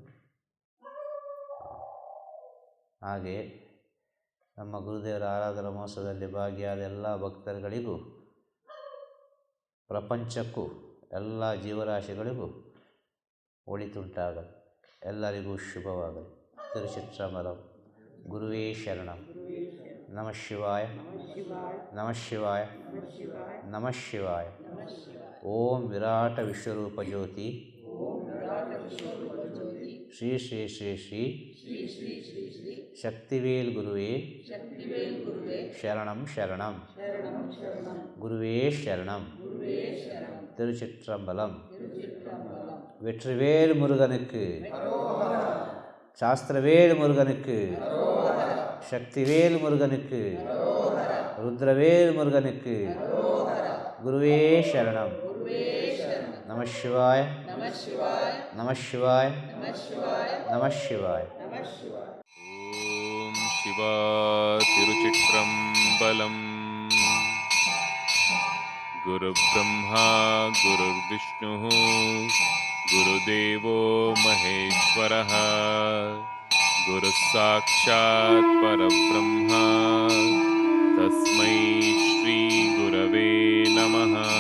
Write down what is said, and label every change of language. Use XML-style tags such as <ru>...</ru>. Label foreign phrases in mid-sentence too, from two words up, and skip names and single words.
<kn>ಹಾಗೆ ನಮ್ಮ ಗುರುದೇವರ ಆರಾಧನಾ ಮಹೋತ್ಸವದಲ್ಲಿ ಭಾಗಿಯಾದ ಎಲ್ಲ ಭಕ್ತರುಗಳಿಗೂ, ಪ್ರಪಂಚಕ್ಕೂ, ಎಲ್ಲ ಜೀವರಾಶಿಗಳಿಗೂ ಒಳಿತುಂಟಾಗಲಿ, ಎಲ್ಲರಿಗೂ ಶುಭವಾಗಲಿ. ತಿರುಚಿತ್ರಮಲಂ.</kn> <sa>ಗುರುವೇ ಶರಣಂ. ನಮಃ ಶಿವಾಯ, ನಮಃ ಶಿವಾಯ, ನಮಃ ಶಿವಾಯ. ಓಂ ವಿರಾಟ ವಿಶ್ವರೂಪ ಜ್ಯೋತಿ ಶ್ರೀ ಶ್ರೀ ಶ್ರೀ ಶ್ರೀ ಶಕ್ತಿವೇಲ್ ಗುರುವೇ ಶರಣಂ ಶರಣಂ. ಗುರುವೇ ಶರಣಂ.</sa> <ta>திருச்சிற்றம்பலம். வெற்றிவேல் முருகனுக்கு, சாஸ்திரவேல் முருகனுக்கு, சக்திவேல் முருகனுக்கு, ருத்ரவேல் முருகனுக்கு,</ta> <sa>गुरुवे शरणम्. नमः शिवाय, नमः शिवाय, नमः शिवाय.</sa> <ta>ஓம் சிவா திருச்சிற்றம்பலம்.</ta> <sa>गुरु ब्रह्मा गुरुर्विष्णुः गुरुदेवो महेश्वरः गुरुः साक्षात् परब्रह्मा तस्मै श्री गुरवे नमः.</sa>